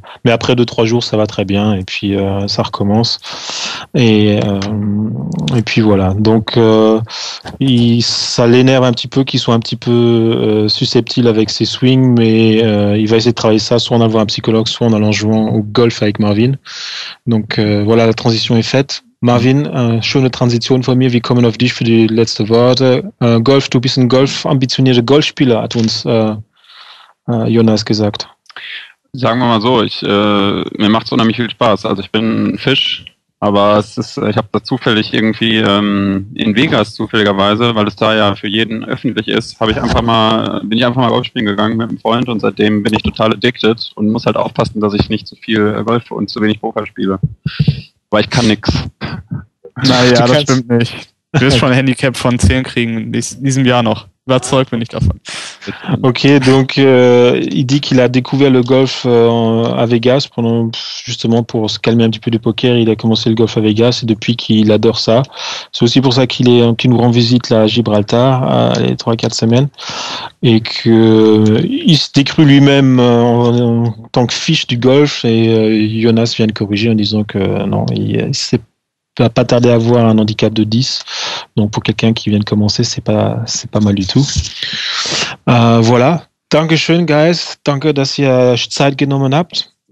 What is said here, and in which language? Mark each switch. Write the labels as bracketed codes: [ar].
[fr] Mais après 2-3 jours, ça va très bien et puis ça recommence. Et puis voilà. Donc ça l'énerve un petit peu qu'il soit un petit peu susceptible avec ses swings, mais il va essayer de travailler ça soit en allant voir un psychologue, soit en allant jouer au golf avec Marvin. Donc voilà, la transition est faite. [de] Marvin, schöne Transition von mir. Wir kommen auf dich für die letzte Worte. Golf, du bist ein ambitionierter Golfspieler, hat uns Jonas gesagt. Sagen wir mal so, mir macht es unheimlich viel Spaß. Also ich bin ein Fisch, aber ich habe da zufällig irgendwie in Vegas zufälligerweise, weil es da ja für jeden öffentlich ist, bin ich einfach mal Golf spielen gegangen mit einem Freund und seitdem bin ich total addicted und muss halt aufpassen, dass ich nicht zu viel Golf und zu wenig Poker spiele. Weil ich kann nix. Naja, das stimmt nicht. Du wirst schon ein Handicap von 10 kriegen in diesem Jahr noch. Überzeugt bin ich davon. [fr] Ok, donc il dit qu'il a découvert le golf à Vegas justement pour se calmer un petit peu du poker. Il a commencé le golf à Vegas et depuis qu'il adore ça. C'est aussi pour ça qu'il nous rend visite là à Gibraltar les 3-4 semaines et qu'il se décrit lui-même en tant que fiche du golf et Jonas vient de corriger en disant que non, il va pas tarder à avoir un handicap de 10. Donc pour quelqu'un qui vient de commencer, c'est pas mal du tout. Voilà. [de] Dankeschön, guys. Danke, dass ihr Zeit genommen habt.